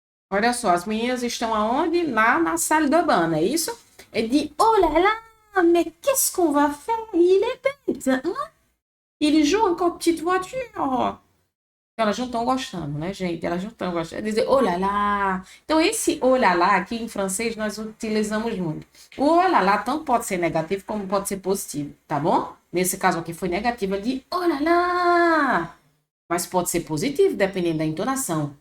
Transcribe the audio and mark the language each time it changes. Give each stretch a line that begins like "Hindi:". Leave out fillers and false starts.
Portuguese: Olha só, as meninas estão aonde? Lá na salle de bain, não é isso?
French: Ele diz, oh là là, mais qu'est-ce qu'on va faire? Il est bête, hein? Il joue encore petite voiture.
Portuguese: Elas não estão gostando, né, gente? Elas não estão gostando. Dizer, oh là là. Então, esse oh là là aqui em francês nós utilizamos muito. O oh là là tanto pode ser negativo como pode ser positivo, tá bom? Nesse caso aqui foi negativo, de oh là là. Mas pode ser positivo, dependendo da entonação.